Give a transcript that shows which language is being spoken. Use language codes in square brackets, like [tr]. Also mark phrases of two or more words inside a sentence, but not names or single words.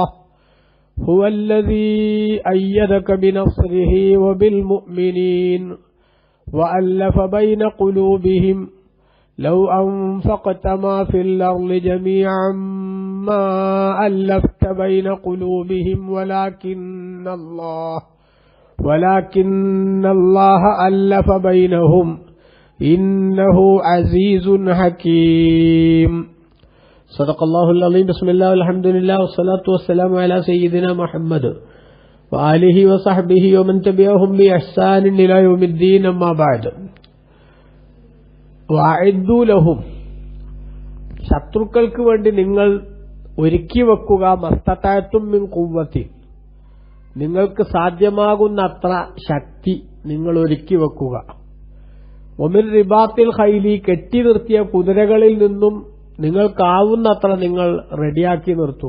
[ar] هو الذي أيدك بنصره وبالمؤمنين وألف بين قلوبهم لو أنفقت ما في الأرض جميعا ما ألفت بين قلوبهم ولكن الله ألف بينهم إنه عزيز حكيم. صدق الله العظيم. بسم الله والحمد لله والصلاة والسلام على سيدنا محمد وآله وصحبه ومن تبعهم بإحسان إلى يوم الدين. أما بعد. وأعدوا لهم, [ml] ശത്രുക്കൾക്ക് വേണ്ടി നിങ്ങൾ ഒരുക്കി വെക്കുക, [ar] ما استطعتم من قوة, [ml] നിങ്ങൾക്ക് സാധ്യമാകുന്ന അത്ര ശക്തി നിങ്ങൾ ഒരുക്കി വെക്കുക. [ar] ومن رباط الخيل, [ml] കെട്ടി നിർത്തിയ കുതിരകളിൽ നിന്നും നിങ്ങൾക്കാവുന്നത്ര നിങ്ങൾ റെഡിയാക്കി നിർത്തുക.